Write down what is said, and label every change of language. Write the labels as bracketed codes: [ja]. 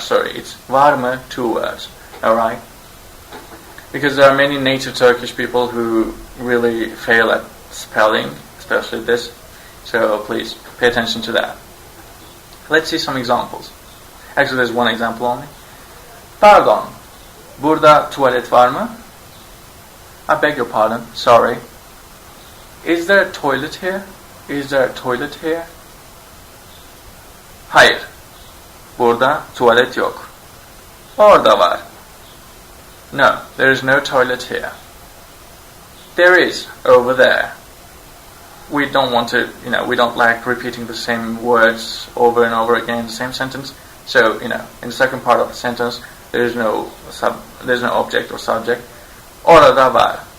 [en] Sorry, it's var mı, two words. Alright? Because there are many native Turkish people who really fail at spelling, especially this. So please pay attention to that. Let's see some examples. Actually, there's one example only. [tr] Pardon, burada tuvalet var mı? [en] I beg your pardon, sorry. Is there a toilet here? Is there a toilet here? [tr] Hayır, burada tuvalet yok. Orada var. [en] No, there is no toilet here. There is, over there. We don't want to, we don't like repeating the same words over and over again in the same sentence. So, in the second part of the sentence, there's no object or subject. [tr] Orada var.